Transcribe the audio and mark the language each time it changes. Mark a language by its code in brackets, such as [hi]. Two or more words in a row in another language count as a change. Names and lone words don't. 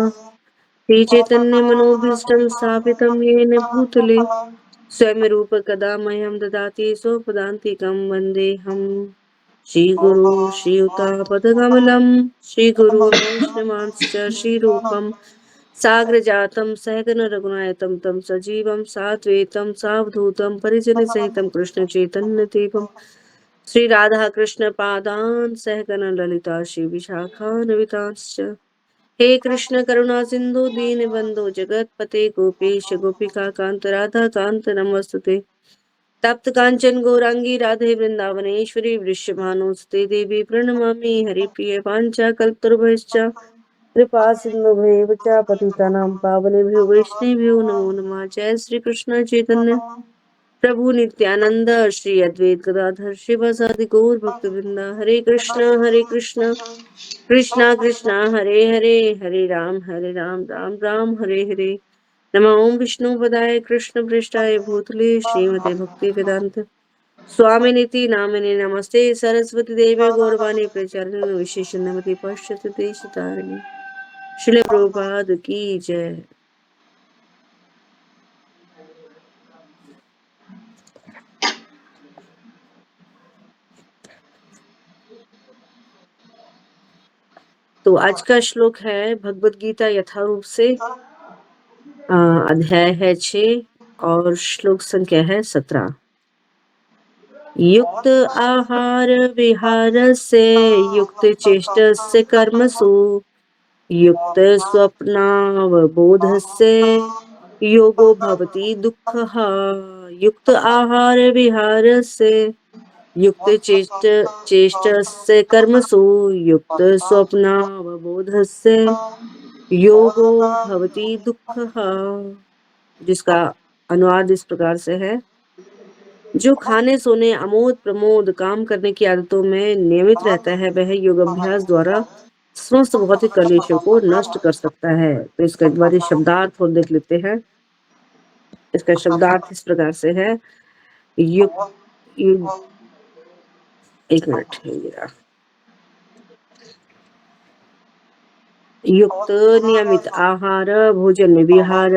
[sa] श्रीचैतन्यमनोभीष्टं स्थापितं येन भूतले स्वयं रूप कदा मह्यं ददाति स्वपदान्तिकं वन्देऽहं श्रीगुरु श्रीयुतापदकमलं श्रीगुरु वैष्णवांश्च श्रीरूपं साग्रजातं सहगन रघुनायकं तं सजीवं साद्वैतं सावधूतं परिजनसहितं कृष्णचैतन्यदेवं श्री राधा कृष्ण पादान् सहगन ललिता श्री विशाखान्वितांश्च। हे कृष्ण करुणा सिंधु दीन बंधु जगतपते गोपेश गोपिका कांत राधा कांत नमस्तुते। तप्त कांचन गौरांगी राधे वृंदावनेश्वरी वृषभानुसुते देवी प्रणमामि हरिप्रिय पांचा कल्पतरुभ्यश्च कृपा सिंधुभ्येव च पतितानां पावनेभ्यो वैष्णवेभ्यो नमो नमः। जय श्री कृष्ण चैतन्य प्रभु नित्यानंद श्री अद्वैत गदाधर शिवासादि गौर भक्तवृंद। हरे कृष्ण कृष्णा कृष्णा हरे हरे, हरे राम राम राम हरे हरे। नमो ओम विष्णु पदाय कृष्ण पृष्ठाय भूतले श्रीमते भक्ति वेदांत स्वामिनिति नामिने नमस्ते सरस्वती देवे गौरवाणी प्रचारिणे विशेष नमति पश्यति देशतारिणे। [hi] श्रील प्रभुपाद की जय। तो आज का श्लोक है भगवत गीता यथारूप से, अध्याय है 6 और श्लोक संख्या है 17। [sa] युक्त आहार विहारस्य युक्त चेष्टस्य कर्मसु युक्त स्वप्नावबोधस्य योगो भवति दुःखः। युक्त आहार विहारस्य युक्त चेष्टस्य कर्मसु युक्त स्वप्नावबोधस्य योगो भवति दुःखः। [hi] जिसका अनुवाद इस प्रकार से है, जो खाने सोने अमोद प्रमोद काम करने की आदतों में नियमित रहता है वह योग अभ्यास द्वारा समस्त भौतिक कलेशों को नष्ट कर सकता है। तो इसका एक बार शब्दार्थ और देख लेते हैं। इसका शब्दार्थ इस प्रकार से है, एक मिनट युक्त नियमित आहार भोजन विहार